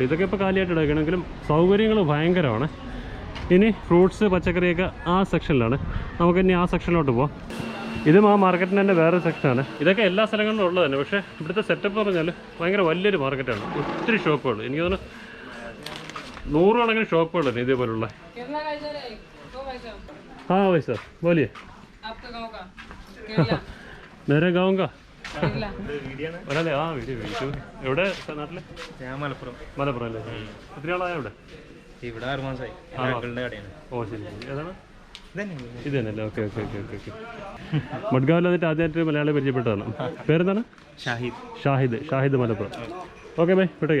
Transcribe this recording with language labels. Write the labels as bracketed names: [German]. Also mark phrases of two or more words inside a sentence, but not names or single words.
[Malayalam] ഇതൊക്കെ ഇപ്പോൾ കാലിയായിട്ട് എടുക്കണമെങ്കിലും സൗകര്യങ്ങൾ ഭയങ്കരമാണ്. ഇനി ഫ്രൂട്ട്സ് പച്ചക്കറിയൊക്കെ ആ സെക്ഷനിലാണ്. നമുക്കിനി ആ സെക്ഷനിലോട്ട് പോവാം. ഇതും ആ മാർക്കറ്റിന് തന്നെ വേറെ സെക്ഷനാണ്. ഇതൊക്കെ എല്ലാ സ്ഥലങ്ങളിലും ഉള്ളത് തന്നെ. പക്ഷേ ഇവിടുത്തെ സെറ്റപ്പ് പറഞ്ഞാൽ ഭയങ്കര വലിയൊരു മാർക്കറ്റാണ്. ഒത്തിരി ഷോപ്പുകൾ, എനിക്ക് തോന്നുന്നു 100 കണക്കിന് ഷോപ്പുകളുണ്ട് ഇതേപോലുള്ള. [Hindi] हाँ भाई सर बोलिए। आपका गांव का? मेरे गाँव का [Malayalam] ഒരാളെ ആ വീഡിയോ എവിടെ നാട്ടില്? മലപ്പുറം അല്ലേ? എത്ര ആളായ ഇവിടെ? ഇവിടെ 6 മാസമായി. ഓ ശരി. ഏതാണ് ഇത് തന്നെയല്ലേ? ഓക്കെ ഓക്കെ ഓക്കെ ഓക്കെ ഓക്കെ. മഡ്ഗാവിൽ വന്നിട്ട് ആദ്യമായിട്ട് മലയാളി പരിചയപ്പെട്ടതാണ്. പേരെന്താണ്? ഷാഹിദ് മലപ്പുറം. [English] okay bye, [Malayalam] വിട്ടേക്കാം.